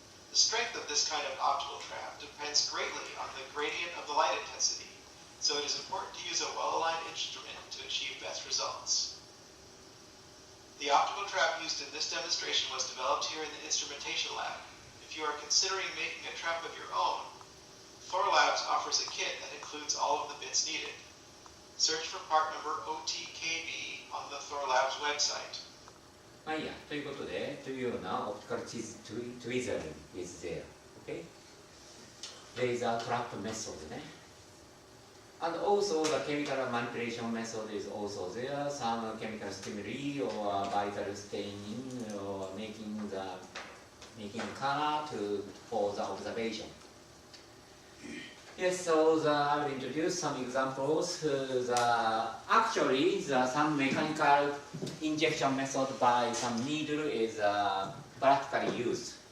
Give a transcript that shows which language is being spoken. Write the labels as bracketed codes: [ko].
[en] The strength of this kind of optical trap depends greatly on the gradient of the light intensity, so it is important to use a well-aligned instrument to achieve best results. The optical trap used in this demonstration was developed here in the instrumentation lab. If you are considering making a trap of your own, Thor Labs offers a kit that includes all of the bits needed. Search for part number OTKB on the Thor Labs website. [ja] まあいいや、ということで、というようなオプティカルトゥイザー [en] is there. Okay? Laser trap method [ja] ね。 [en] And also the chemical manipulation method is also there. Some chemical stimuli or vital staining or making color for the observation. Yes, so I will introduce some examples. Actually, some mechanical injection method by some needle is practically used.